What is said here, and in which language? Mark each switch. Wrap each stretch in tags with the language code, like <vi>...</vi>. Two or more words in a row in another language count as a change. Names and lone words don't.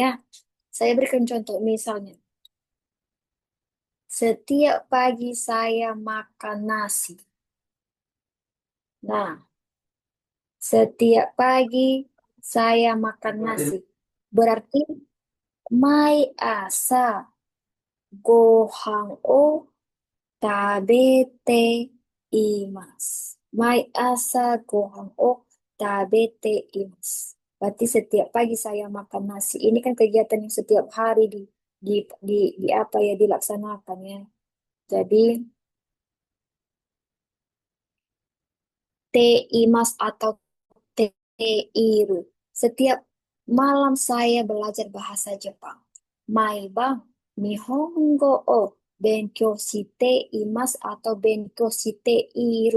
<id>Saya berikan contoh misalnya, setiap pagi saya makan nasi. Nah, setiap pagi saya makan nasi. Berarti</id> <ja>毎朝ご飯を食べています. 毎朝ご飯を食べています.</ja> <id>Berarti setiap pagi saya makan nasi. Ini kan kegiatan yang setiap hari di, di apa ya dilaksanakan ya. Jadi</id> <ja>ています</ja> <id>atau</id> <ja>ている.</ja> <id>Setiap malam saya belajar bahasa Jepang.</id> <ja>毎晩日本語を勉強しています atau 勉強している.</ja>